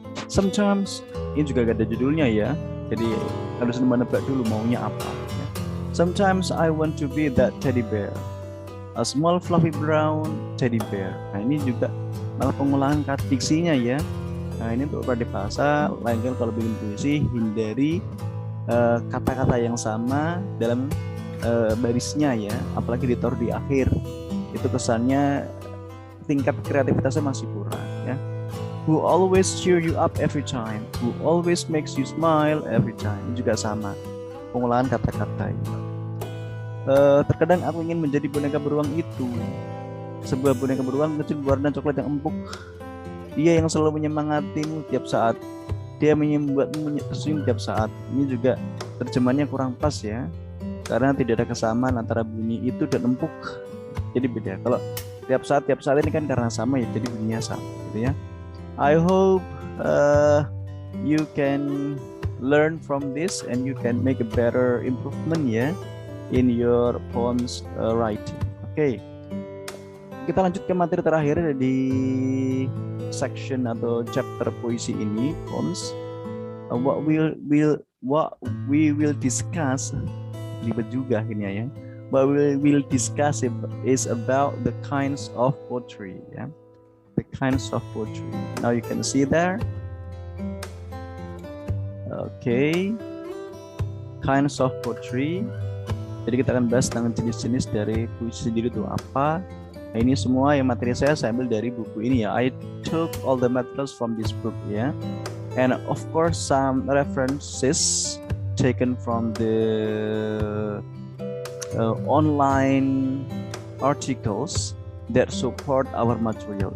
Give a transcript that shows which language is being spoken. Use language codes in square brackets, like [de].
[id] Sometimes ini juga gak ada judulnya ya. Jadi harus menebak dulu maunya apa. Ya. [en] Sometimes I want to be that teddy bear, a small fluffy brown teddy bear. [id] Nah ini juga malah pengolahan diksinya ya. Nah ini untuk Pradipasa. Lain kali kalau bikin puisi hindari kata-kata yang sama dalam barisnya ya, apalagi ditaruh di akhir. Itu kesannya tingkat kreativitasnya masih kurang ya. [en] who always cheer you up every time, who always makes you smile every time. [id] Ini juga sama pengolahan kata-kata ini. Terkadang aku ingin menjadi boneka beruang itu, sebuah boneka beruang kecil berwarna coklat yang empuk. Dia yang selalu menyemangatimu tiap saat, dia membuatmu tersenyum tiap saat. Ini juga terjemahannya kurang pas ya, karena tidak ada kesamaan antara bunyi itu dan empuk, jadi beda. Kalau tiap saat ini kan karena sama ya, jadi bunyinya sama gitu ya. [en] I hope you can learn from this and you can make a better improvement ya in your poems writing. [id] Oke. Kita lanjut ke materi terakhir di section atau chapter puisi ini, poems. [en] What we will discuss, [id] ribet juga ini ya. [en] What we will discuss is about the kinds of poetry ya. The kinds of poetry. Now you can see there. Okay. Kinds of poetry. [id] Jadi kita akan bahas tentang jenis-jenis dari puisi sendiri itu apa. Nah, ini semua yang materi saya ambil dari buku ini ya. [en] I took all the materials from this book ya. And of course some references taken from the online articles that support our material.